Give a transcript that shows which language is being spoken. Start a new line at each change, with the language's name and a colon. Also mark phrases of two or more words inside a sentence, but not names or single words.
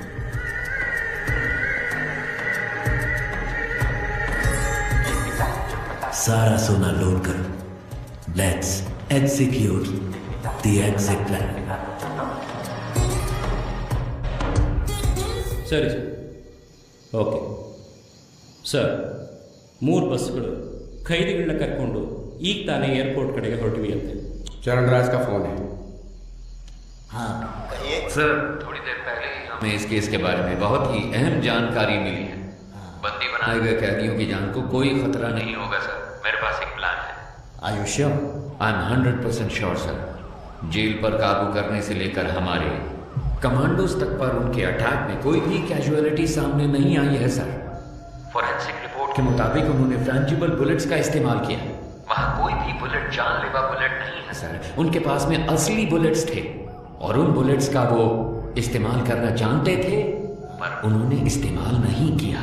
Hindi: सारा सोना लोड करो।
English: Let's execute the exit plan.
Kannada: ಸರಿ ಓಕೆ ಸರ್ 3 ಬಸ್ಗಳು ಖೈದಿಗಳನ್ನ ಕರ್ಕೊಂಡು ಈಗ ತಾನೇ ಏರ್ಪೋರ್ಟ್ ಕಡೆಗೆ ಹೊರಟಿವಿ ಅಂತೆ।
Hindi: चरणराज का फोन है। हाँ सर, थोड़ी देर पहले ही हमें इस केस के बारे में बहुत ही अहम जानकारी मिली है। बंदी बनाए गए कैदियों की जान को कोई खतरा नहीं होगा सर। मेरे पास एक प्लान है।
English: Are you sure? I am 100% sure sir.
Hindi: जेल पर काबू करने से लेकर हमारे कमांडोज तक पर उनके अटैक में कोई भी कैजुअलिटी सामने नहीं आई है सर। फॉरेंसिक रिपोर्ट के मुताबिक उन्होंने
English: frangible bullets
Hindi: का इस्तेमाल किया। वहां कोई भी बुलेट जानलेवा बुलेट नहीं है सर। उनके पास में असली बुलेट्स थे और उन बुलेट्स का वो इस्तेमाल करना जानते थे, पर उन्होंने इस्तेमाल नहीं किया।